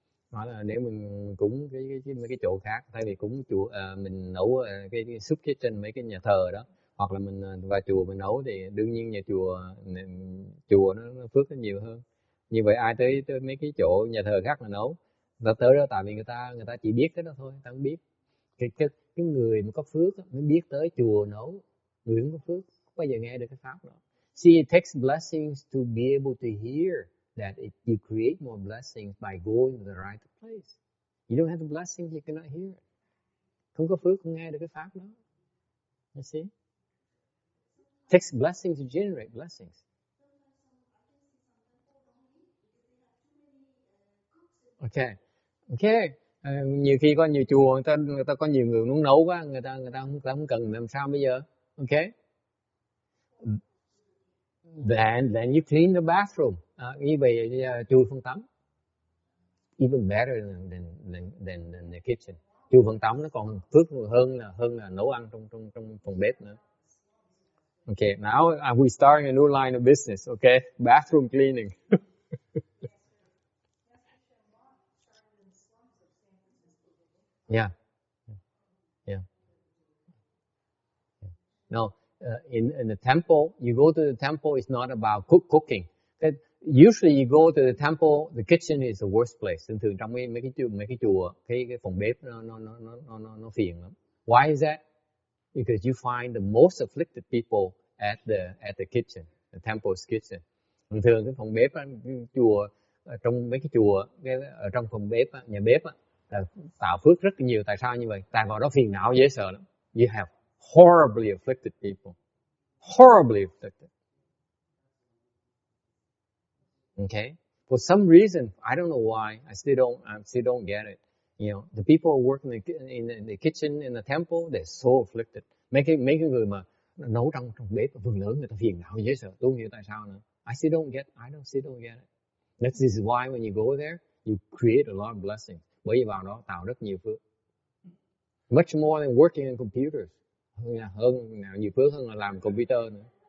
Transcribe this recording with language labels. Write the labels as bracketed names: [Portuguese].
[Vietnamese] Nói là nếu mình cúng cái chỗ khác, thay vì cúng chùa mình nấu cái soup kitchen mấy cái nhà thờ đó, hoặc là mình vào chùa mình nấu thì đương nhiên nhà chùa nó phước nó nhiều hơn. Như vậy ai tới mấy cái chỗ nhà thờ khác mà nấu, người ta tới đó tại vì người ta chỉ biết cái đó thôi, người ta không biết cái người mà có phước mới biết tới chùa nấu. Người không có phước không bao giờ nghe được cái pháp đó. [English] See, it takes blessings to be able to hear that you create more blessings by going to the right place. You don't have the blessings, you cannot hear it. [Vietnamese] Không có phước không nghe được cái pháp đó. [English] You see? It takes blessings to generate blessings. [Vietnamese] Okay. Nhiều khi có nhiều chùa người ta có nhiều người muốn nấu quá, người ta không cần làm sao bây giờ. Okay. [English] Then you clean the bathroom. [Vietnamese] Như vậy chùi phòng tắm. [English] Even better than the kitchen. [Vietnamese] Chùi phòng tắm nó còn phước hơn là nấu ăn trong phòng bếp nữa. [English] Okay, now we're starting a new line of business. Okay, bathroom cleaning. Yeah. No, in the temple, you go to the temple. It's not about cooking. Usually you go to the temple, the kitchen is the worst place. [Vietnamese] Thường trong mấy cái chùa, cái phòng bếp nó phiền lắm. [English] Why is that? Because you find the most afflicted people at the kitchen, the temple's kitchen. [Vietnamese] Thường cái phòng bếp chùa, trong mấy cái chùa, ở trong phòng bếp nhà bếp tạo phước rất nhiều. Tại sao như vậy? Tại vào đó phiền não dễ sợ lắm. [English] You have horribly afflicted people, horribly afflicted. Okay, for some reason I don't know why, I still don't get it. You know, the people who work in the kitchen in the temple, they're so afflicted. [Vietnamese] Mấy cái người mà nấu trong bếp phần lớn người ta phiền não dễ sợ. Tôi không hiểu tại sao nữa. [English] I still don't get it. This is why when you go there, you create a lot of blessings. [Vietnamese] Bởi vì vào đó tạo rất nhiều phước. [English] Much more than working in computers. [Vietnamese] Hơn nhiều phước hơn là làm computer nữa.